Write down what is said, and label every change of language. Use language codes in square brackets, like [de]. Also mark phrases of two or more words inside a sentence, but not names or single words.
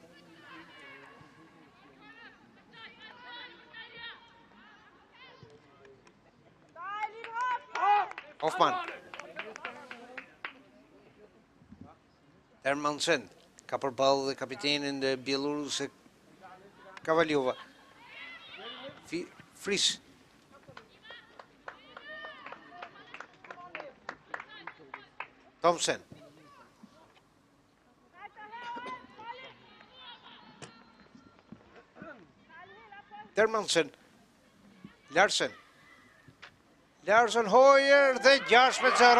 [sq] Hoffman. Hermansen ka përballë dhe kapitenin dhe bjeloruse Kavaliova. Fris. Thomsen. Hermansen. Larsen. Larsen Hoyer dhe 6-0.